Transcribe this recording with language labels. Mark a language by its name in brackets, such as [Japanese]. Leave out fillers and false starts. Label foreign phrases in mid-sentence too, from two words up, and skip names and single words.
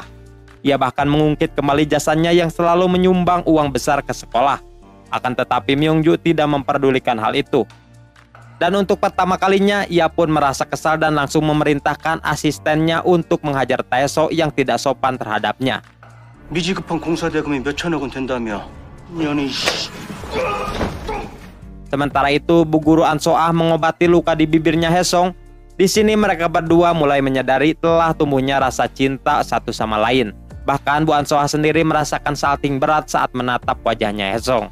[Indonesian] Ia bahkan mengungkit kembali jasanya yang selalu menyumbang uang besar ke sekolah. Akan tetapi Myungju tidak memperdulikan hal itu. Dan untuk pertama kalinya, ia pun merasa kesal dan langsung memerintahkan asistennya untuk menghajar Taeseo yang tidak sopan terhadapnya. [Korean] 미지급한 공사 대금이 몇 천억 원 된다며. 년이 [Indonesian] Sementara itu, Bu Guru An So-ah mengobati luka di bibirnya Haesong. Di sini mereka berdua mulai menyadari telah tumbuhnya rasa cinta satu sama lain. Bahkan Bu An So-ah sendiri merasakan salting berat saat menatap wajahnya Haesong.